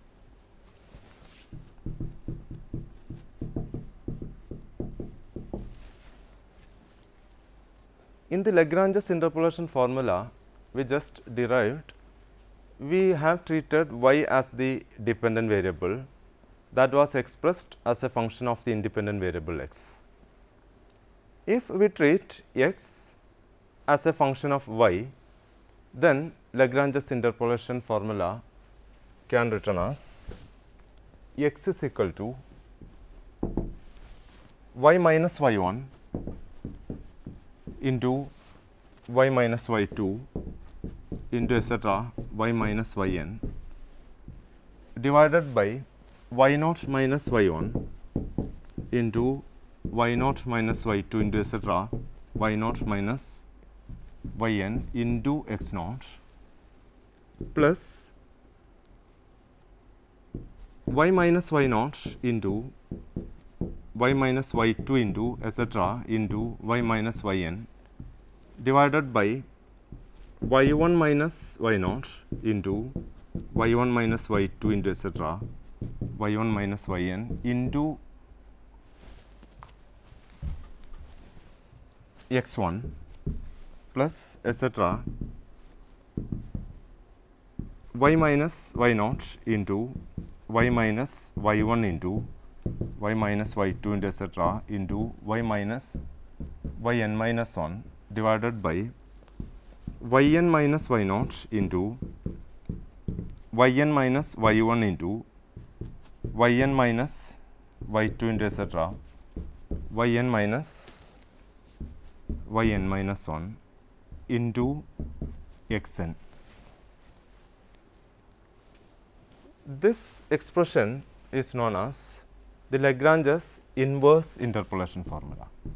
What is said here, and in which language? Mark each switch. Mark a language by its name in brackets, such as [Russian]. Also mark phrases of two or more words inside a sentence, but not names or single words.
[English] In the Lagrange's interpolation formula we just derived, we have treated y as the dependent variable that was expressed as a function of the independent variable x. If we treat x as a function of y, then Lagrange's interpolation formula can written as x is equal to y minus y1 into y minus y2 into etc. y minus yn divided by y naught minus y1 into y naught minus y2 into etc. y naught minus yn into x naught plus y minus y naught into y minus y2 into etc. into y minus yn divided by y1 minus y naught into y1 minus y2 into etc. y1 minus yn into x1 plus etc. y minus y naught into y minus y1 into y minus y2 into etc. into y minus yn minus 1 divided by yn minus y naught into yn minus y1 into yn minus y2 into etc. yn minus yn minus 1 into xn. This expression is known as the Lagrange's inverse interpolation formula.